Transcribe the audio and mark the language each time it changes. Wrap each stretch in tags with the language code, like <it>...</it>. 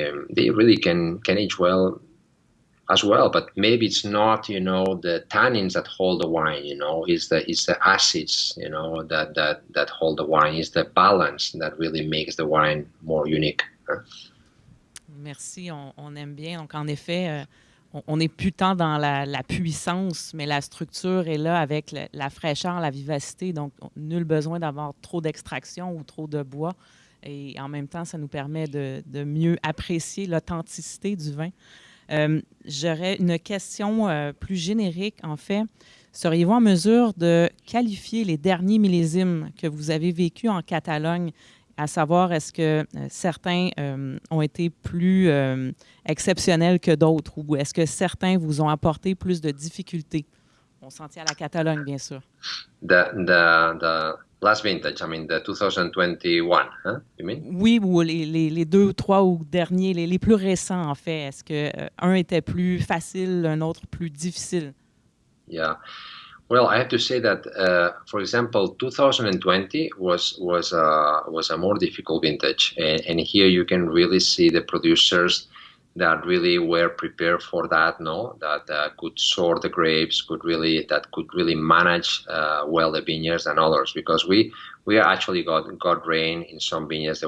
<en>They really can age well as well, but maybe it's not, the tannins that hold the wine, it's the acids, that hold the wine, it's the balance that really makes the wine more unique.</en> <fr>Merci, on aime bien. Donc, en effet, on n'est plus tant dans la puissance, mais la structure est là avec la fraîcheur, la vivacité. Donc, nul besoin d'avoir trop d'extraction ou trop de bois. Et en même temps, ça nous permet de mieux apprécier l'authenticité du vin. J'aurais une question plus générique, en fait. Seriez-vous en mesure de qualifier les derniers millésimes que vous avez vécus en Catalogne, à savoir est-ce que certains ont été plus exceptionnels que d'autres ou est-ce que certains vous ont apporté plus de difficultés? On s'en tient à la Catalogne, bien sûr.</fr> <en>The last vintage, I mean the 2021, you mean?</en> <fr>Oui, ou les deux, trois ou derniers, les plus récents, en fait. Est-ce que un était plus facile, un autre plus difficile?</fr> <en>Yeah. Well, I have to say that, for example, 2020 was a more difficult vintage, and here you can really see the producers that really were prepared for that, that could sort the grapes, could really manage well the vineyards and others, because we actually got rain in some vineyards.</en>